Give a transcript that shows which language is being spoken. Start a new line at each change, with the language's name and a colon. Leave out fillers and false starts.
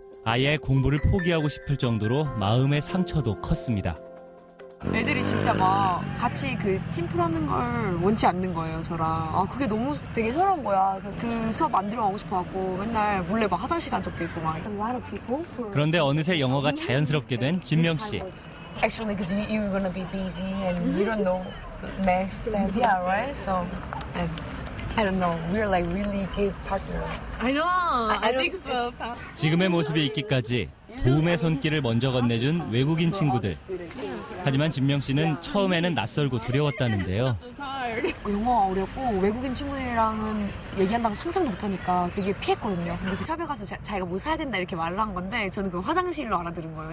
Korean: 아예 공부를 포기하고 싶을 정도로 마음의 상처도 컸습니다. 애들이 진짜 막 같이 그 팀플 하는 걸 원치 않는 거예요, 저랑. 그게 너무 되게 서러운 거야. 그 수업 안 들어가고 싶어갖고 맨날 몰래 막 화장실 간 적도 있고 막. 그런데 어느새 영어가 자연스럽게 된 진명 씨.
English: Actually, because you're gonna be busy and you don't know the next step. Yeah, right? So, and I don't know. We're like really good partner. I know. I think so.
Korean: 지금의 모습이 있기까지 도움의 손길을 먼저 건네준 외국인 친구들. 하지만 진명 씨는 처음에는 낯설고 두려웠다는데요. 영어가 어렵고 외국인 친구들이랑은 얘기한다고 상상도 못하니까 되게 피했거든요. 근데 그 샵에 가서 자기가 뭐 사야 된다 이렇게 말을 한 건데 저는 그 화장실로 알아들은 거예요.